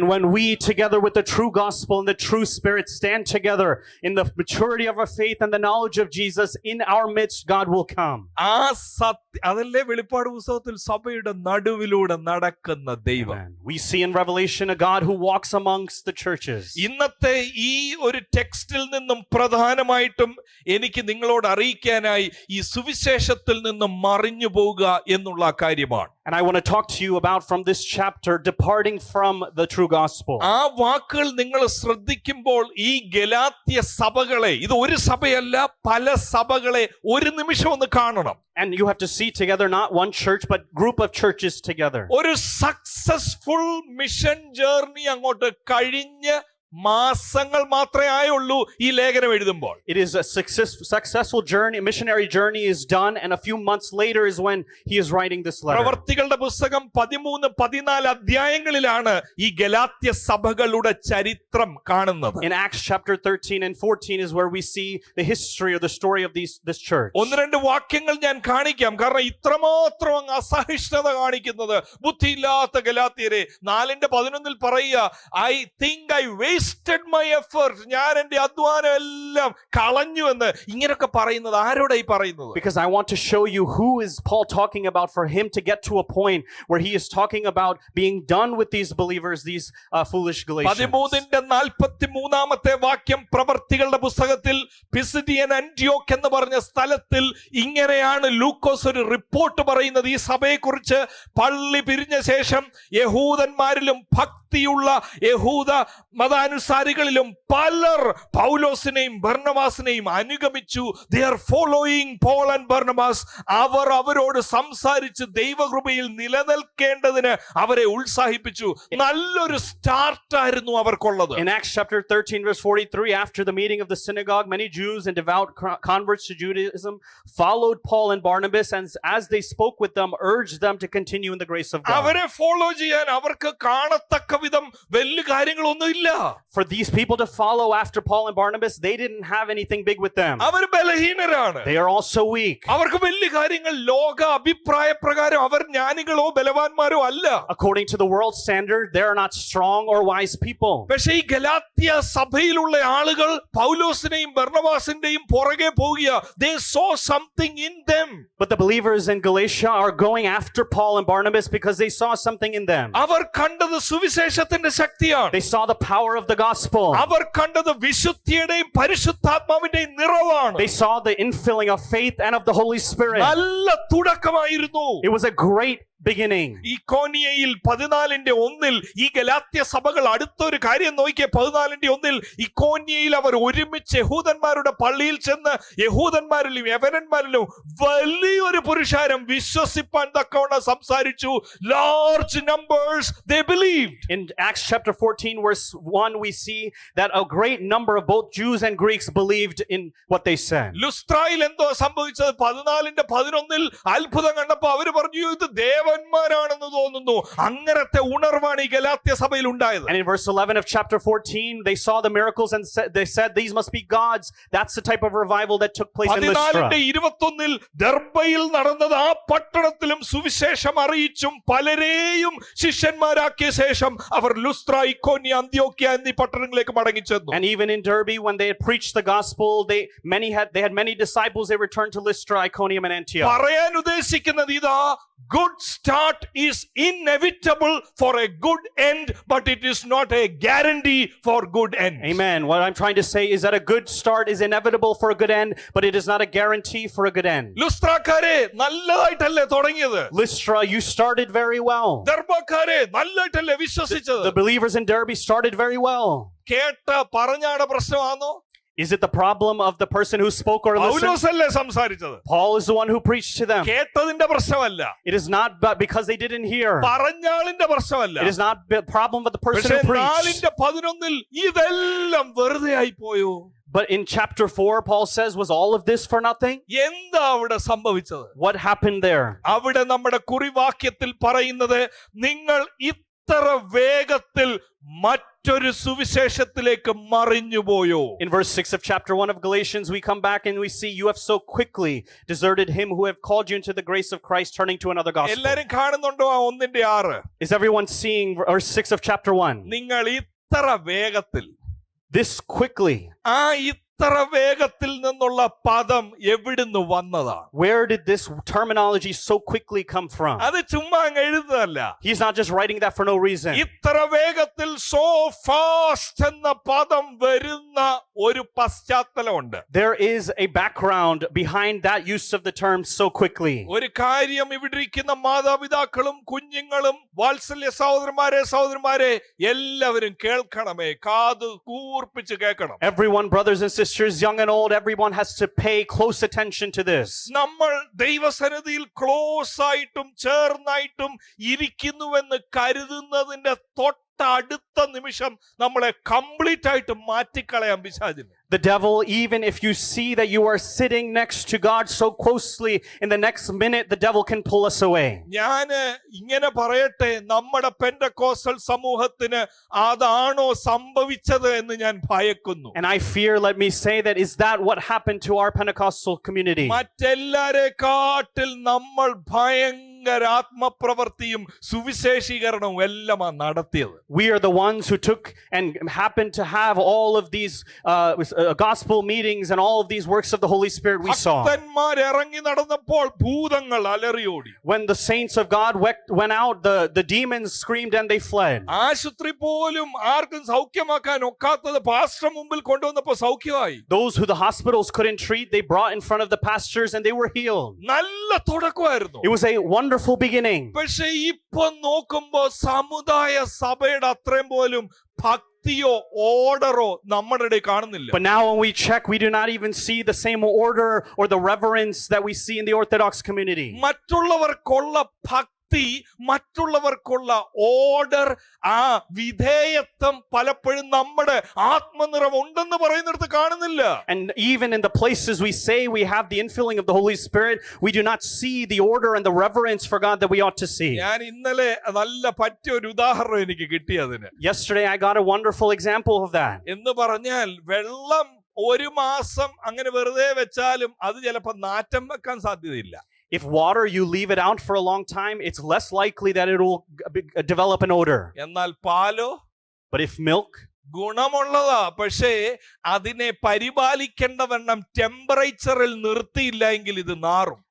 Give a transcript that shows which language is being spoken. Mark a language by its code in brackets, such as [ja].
[en] And when we together with the true gospel and the true spirit stand together in the maturity of our faith and the knowledge of Jesus, in our midst God will come. [ml] അതല്ലേ വെളിപ്പാട് പുസ്തകത്തിൽ സഭയുടെ നടുവിലൂടെ നടക്കുന്ന ദൈവം. [en] Amen. We see in Revelation a God who walks amongst the churches. [ml] ഇന്നത്തെ ഈ ഒരു ടെക്സ്റ്റിൽ നിന്നും പ്രധാനമായിട്ടും എനിക്ക് നിങ്ങളോട് അറിയിക്കാനായി ഈ സുവിശേഷത്തിൽ നിന്നും മറിഞ്ഞു പോവുക എന്നുള്ള കാര്യമാണ്. [en] And I want to talk to you about from this chapter departing from the true gospel. [ml] ആ വാക്കുകൾ നിങ്ങൾ ശ്രദ്ധിക്കുമ്പോൾ ഈ ഗലാത്യ സഭകളെ, ഇത് ഒരു സഭയല്ല പല സഭകളെ ഒരു നിമിഷം ഒന്ന് കാണണം. [en] And you have to see together not one church but group of churches together. [ml] ഒരു സക്സസ്ഫുൾ മിഷൻ ജേർണി അങ്ങോട്ട് കഴിഞ്ഞ് മാസങ്ങൾ മാത്രമേ ആയുള്ളൂ ഈ ലേഖനം എഴുതുമ്പോൾ. [en] It is a successful journey, missionary journey is done, and a few months later is when he is writing this letter. [ml] പ്രവർത്തികളുടെ പുസ്തകം 13-14 അധ്യായങ്ങളിലാണ് ഈ ഗലാത്യ സഭകളുടെ ചരിത്രം കാണുന്നത്. [en] In Acts chapter 13 and 14 is where we see the history or the story of this church. [ml] ഒന്ന് രണ്ട് വാക്യങ്ങൾ ഞാൻ കാണിക്കാം, കാരണം ഇത്രമാത്രം അങ്ങ് അസഹിഷ്ണുത കാണിക്കുന്നത് ബുദ്ധിയില്ലാത്ത ഗലാത്യരെ. 4:11 പറയുക, [en] I think I wasted my effort, [ml] ഞാൻ എന്റെ അധ്വാനം എല്ലാം കളഞ്ഞു എന്ന്. ഇങ്ങനെയൊക്കെ പറയുന്നത് ആരോടായി പറയുന്നത്? [en] Because I want to show you who is Paul talking about for him to get to a point where he is talking about being done with these believers, these foolish Galatians. [ml] 13:43 വാക്യം പ്രവർത്തികളുടെ പുസ്തകത്തിൽ പിസിഡിയൻ ആന്റിയോക്ക് എന്ന് പറഞ്ഞ സ്ഥലത്തിൽ ഇങ്ങനെയാണ് ലൂക്കോസ് ഒരു report പറയുന്നത് ഈ സഭയെക്കുറിച്ച്. പള്ളി പിരിഞ്ഞ ശേഷം യഹൂദന്മാരിലും ഭക്തിയുള്ള യഹൂദ മതാനുസാരികളിലും പലർ പൗലോസിനെയും ബർന്നബാസിനെയും അനുഗമിച്ചു. [en] They are following Paul and Barnabas. [ml] അവർ അവരോട് സംസാരിച്ച് ദൈവകൃപയിൽ നിലനിൽക്കേണ്ടതിന് അവരെ ഉത്സാഹിപ്പിച്ചു. നല്ലൊരു സ്റ്റാർട്ടായിരുന്നു അവർക്കുള്ളത്. [en] In Acts chapter 13 verse 43, after the meeting of the synagogue, many Jews and devout converts to Judaism followed Paul and Barnabas, and as they spoke with them, urged them to continue in the grace of God. [ml] അവരെ follow ചെയ്യാൻ അവർക്ക് കാണത്തക്ക വിധം വലിയ കാര്യങ്ങളൊന്നും ഇല്ല. [en] For these people to follow after Paul and Barnabas, they didn't have anything big with them. [ml] Our ബലഹീനരാണ്. [en] They are also weak. [ml] അവർക്ക് വലിയ കാര്യങ്ങൾ ലോക അഭിപ്രായ പ്രകാരം അവർ ജ്ഞാനികളോ ബലവാന്മാരോ അല്ല. [en] According to the world standard, they are not strong or wise people. [ml] പക്ഷേ ഈ ഗലാത്യ സഭയിലുള്ള ആളുകൾ പൗലോസിനെയും ബർന്നബാസിന്റെയും പുറകെ പോകുക. [en] They saw something in them. But the believers in Galatia are going after Paul and Barnabas because they saw something in them. [ml] അവർ കണ്ടത് സുവിശേഷത്തിന്റെ ശക്തിയാണ്. [en] They saw the power of the gospel. [ml] അവർ കണ്ടത് വിശുദ്ധിയുടെയും പരിശുദ്ധാത്മാവിന്റെയും നിറവാണ്. [en] They saw the infilling of faith and of the Holy Spirit. [ml] നല്ല തുടക്കമായിരുന്നു. [en] It was a great beginning. [ml] ഇക്കോനിയയിൽ 14:1 ഈ ഗലാത്യ സഭകൾ അടുത്തൊരു കാര്യം നോക്കിയ 14:1 ഇക്കോനിയയിൽ അവർ ഒരുമിച്ച് യഹൂദന്മാരുടെ പള്ളിയിൽ ചെന്ന് യഹൂദന്മാരിലും യവനന്മാരിലും വലിയൊരു പുരുഷാരം വിശ്വസിപ്പാൻ തക്കവണ്ണം സംസാരിച്ചു. [en] Large numbers they believed. In Acts chapter 14 verse 1 we see that a great number of both Jews and Greeks believed in what they said. [ml] ലുസ്ത്രായിൽ എന്തോ സംഭവിച്ചത് 14:11 അത്ഭുതം കണ്ടപ്പോൾ അവർ പറഞ്ഞു ഇത് ദേവന്മാരാണെന്ന് തോന്നുന്നു. അങ്ങനത്തെ ഉണർവാണ് ഈ ഗലാത്യ സഭയിൽ ഉണ്ടായത്. [en] And in verse 11 of chapter 14, they saw the miracles and they said these must be gods. That's the type of revival that took place in Lystra. [ml] 14:21 ദർബയിൽ നടന്നത് ആ പട്ടണത്തിലും സുവിശേഷം അറിയിച്ചും പലരെയും ശിഷ്യന്മാരാക്കിയ ശേഷം അവർ ലുസ്ത്ര, ഇക്കോന്യ, അന്ത്യോക്യ എന്നീ പട്ടണങ്ങളിലേക്ക് മടങ്ങിച്ചെന്നു. [en] And even in Derbe, when they had preached the gospel, they had many disciples. They returned to Lystra, Iconium, and Antioch. [ml] പറയാൻ ഉദ്ദേശിക്കുന്നത് ഇതാ, [en] good start is inevitable for a good end, but it is not a guarantee for good end. Amen. What I'm trying to say is that a good start is inevitable for a good end, but it is not a guarantee for a good end. [ml] ലുസ്ത്രക്കാരെ നല്ലതായിട്ടല്ലേ തുടങ്ങിയത്? [en] Lystra, you started very well. [ml] ദർബക്കാരെ നല്ലതായിട്ടല്ലേ വിശ്വസിച്ചത്? [en] The believers in Derbe started very well. [ml] കേട്ട പറഞ്ഞാടെ പ്രശ്നമാണോ? [en] Is it the problem of the person who spoke or listened? [ml] പൗലോസല്ലേ സംസാരിച്ചത്? [en] Paul is the one who preached to them. [ml] കേട്ടതിന്റെ പ്രശ്നമല്ല. [en] It is not because they didn't hear. [ml] പറഞ്ഞാളിന്റെ പ്രശ്നമല്ല. [en] It is not the problem of the person who preached. 4:11 [ml] ഇതെല്ലാം വെറുതെ ആയി പോയോ? [en] But in chapter 4, Paul says, was all of this for nothing? [ml] എന്താ അവിടെ സംഭവിച്ചത്? [en] What happened there? [ml] അവിടെ നമ്മുടെ കുറിവാക്യത്തിൽ പറയുന്നത്, നിങ്ങൾ ഇത്ര വേഗത്തിൽ മറ്റൊരു സുവിശേഷത്തിലേക്ക് മറിഞ്ഞുപോയോ? [en] In verse 6 of chapter 1 of Galatians, we come back and we see, you have so quickly deserted him who have called you into the grace of Christ, turning to another gospel. [ml] എല്ലാരും കാണുന്നുണ്ടോ ആ 1:6? [en] Is everyone seeing verse 6 of chapter 1? [ml] നിങ്ങൾ ഇത്ര വേഗത്തിൽ, [en] this quickly. [ml] ആ ഇത്ര വേഗത്തിൽ നിന്നുള്ള പദം എവിടുന്ന് വന്നതാണ്? [en] Where did this terminology so quickly come from? [ml] അത് ചുമ്മാ അങ്ങ് എഴുതുന്നതല്ല. [en] He's not just writing that for no reason. [ml] ഇത്ര വേഗത്തിൽ [en] so fast [ml] എന്ന പദം വരുന്ന ഒരു പശ്ചാത്തലമുണ്ട്. [en] There is a background behind that use of the term so quickly. [ml] ഒരു കാര്യം ഇവിടെ ഇരിക്കുന്ന മാതാപിതാക്കളും കുഞ്ഞുങ്ങളും വാത്സല്യ സഹോദരന്മാരെ എല്ലാവരും കേൾക്കണമേ, കാത് കൂർപ്പിച്ച് കേൾക്കണം. [en] Everyone, brothers and sisters, young and old, everyone has to pay close attention to this. [ml] നമ്മൾ ദൈവസന്നിധിയിൽ ക്ലോസ് ആയിട്ടും ചേർന്നായിട്ടും ഇരിക്കുന്നുവെന്ന് കരുതുന്നതിന്റെ അടുത്ത നിമിഷം നമ്മളെ കംപ്ലീറ്റ് ആയിട്ട് മാറ്റിക്കളയാൻ പിശാചിന്. [en] The devil, even if you see that you are sitting next to God so closely, in the next minute the devil can pull us away. [ml] ഞാൻ ഇങ്ങനെ പറയട്ടെ, നമ്മുടെ പെന്തക്കോസ്റ്റൽ സമൂഹത്തിന് അതാണോ സംഭവിച്ചത് എന്ന് ഞാൻ ഭയക്കുന്നു. [en] And I fear, let me say that, is that what happened to our Pentecostal community? [ml] മറ്റെല്ലാരെക്കാട്ടിൽ നമ്മൾ ആത്മപ്രവൃത്തിയും സുവിശേഷീകരണവും എല്ലാം നടത്തിയത്. [en] We are the ones who took and happened to have all of these gospel meetings and all of these works of the Holy Spirit we saw. [ml] ഭക്തന്മാർ ഇറങ്ങി നടന്നപ്പോൾ ഭൂതങ്ങൾ അലറിയോടി. [en] When the saints of God went out, the demons screamed and they fled. [ml] ആശുപത്രി പോലും ആർക്കും സൗഖ്യമാക്കാൻ ഒക്കാത്തത് pastor മുമ്പിൽ കൊണ്ടുവന്നപ്പോൾ സൗഖ്യമായി. [en] Those who the hospitals couldn't treat, they brought in front of the pastors and they were healed. [ml] നല്ല തുടക്കമായിരുന്നു. [en] It was a wonderful beginning. [ml] പക്ഷേ ഇപ്പൊ നോക്കുമ്പോ സമുദായ സഭയുടെ അത്രയും പോലും ഭക്തിയോ ഓർഡറോ നമ്മുടെ ഇടയിൽ കാണുന്നില്ല. [en] But now when we check, we do not even see the same order or the reverence that we see in the Orthodox community. [ml] മറ്റുള്ളവർക്കുള്ള ഭക്തി, മറ്റുള്ളവർക്കുള്ള ഓർഡർ, ആ വിധേയത്വം പലപ്പോഴും നമ്മുടെ ആത്മനിറവ് ഉണ്ടെന്ന് പറയുന്നിടത്ത് കാണുന്നില്ല. [en] And even in the places we say we have the infilling of the Holy Spirit, we do not see the order and the reverence for God that we ought to see. [ml] ഞാൻ ഇന്നലെ നല്ല പറ്റിയ ഒരു ഉദാഹരണം എനിക്ക് കിട്ടിയതിന്. [en] Yesterday I got a wonderful example of that. [ml] എന്ന് പറഞ്ഞാൽ, വെള്ളം ഒരു മാസം അങ്ങനെ വെറുതെ വെച്ചാലും അത് ചിലപ്പോൾ നാറ്റം വെക്കാൻ സാധ്യതയില്ല. [en] If water, you leave it out for a long time, it's less likely that it will develop an odor. [ml] എന്നാൽ പാലോ? [en] But if milk, [ml] ഗുണമുള്ളതാ, പക്ഷേ അതിനെ പരിപാലിക്കേണ്ടവണ്ണം ടെമ്പറേച്ചറിൽ നിർത്തിയില്ല എങ്കിൽ ഇത് നാറും.